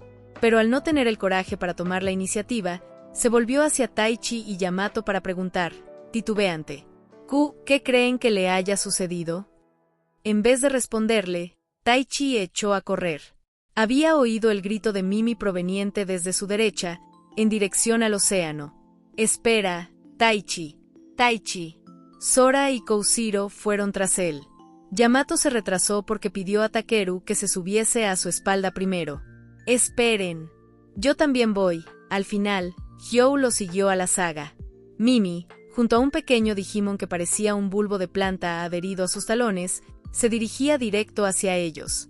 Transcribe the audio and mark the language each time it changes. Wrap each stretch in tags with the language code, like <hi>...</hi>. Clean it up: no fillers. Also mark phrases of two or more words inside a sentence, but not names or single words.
<es>Pero al no tener el coraje para tomar la iniciativa, se volvió hacia Taichi y Yamato para preguntar, titubeante: ¿Qué creen que le haya sucedido? En vez de responderle, Taichi echó a correr. Había oído el grito de Mimi proveniente desde su derecha, en dirección al océano. «Espera, Taichi. Taichi». Sora y Koshiro fueron tras él. Yamato se retrasó porque pidió a Takeru que se subiese a su espalda primero. «Esperen. Yo también voy». Al final, Hyo lo siguió a la saga. Mimi, junto a un pequeño Digimon que parecía un bulbo de planta adherido a sus talones, se dirigía directo hacia ellos.</es>